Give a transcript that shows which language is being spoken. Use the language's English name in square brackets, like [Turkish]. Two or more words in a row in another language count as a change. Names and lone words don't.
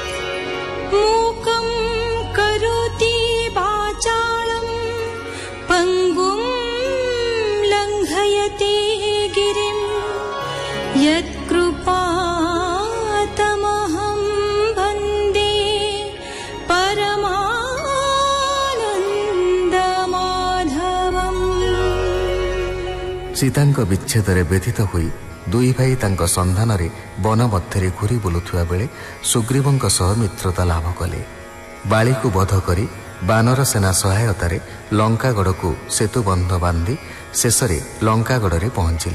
[Sanskrit] मूकं करोति वाचालं पङ्गुं लङ्घयति गिरिं यत्कृपातमहं वन्दे परमानन्दमाधवम्। [Odia] सीताଙ୍କ ବିଚ୍ଛେଦରେ ବ୍ୟଥିତ ହୋଇ ଦୁଇ ଭାଇ ତାଙ୍କ ସନ୍ଧାନରେ ବନ ମଧ୍ୟରେ ଘୁରି ବୁଲୁଥିବା ବେଳେ ସୁଗ୍ରୀବଙ୍କ ସହ ମିତ୍ରତା ଲାଭ କଲେ। ବାଳିକୁ ବଧ କରି ବାନର ସେନା ସହାୟତାରେ ଲଙ୍କାଗଡ଼କୁ ସେତୁବନ୍ଧ ବାନ୍ଧି ଶେଷରେ ଲଙ୍କାଗଡ଼ରେ ପହଞ୍ଚିଲେ।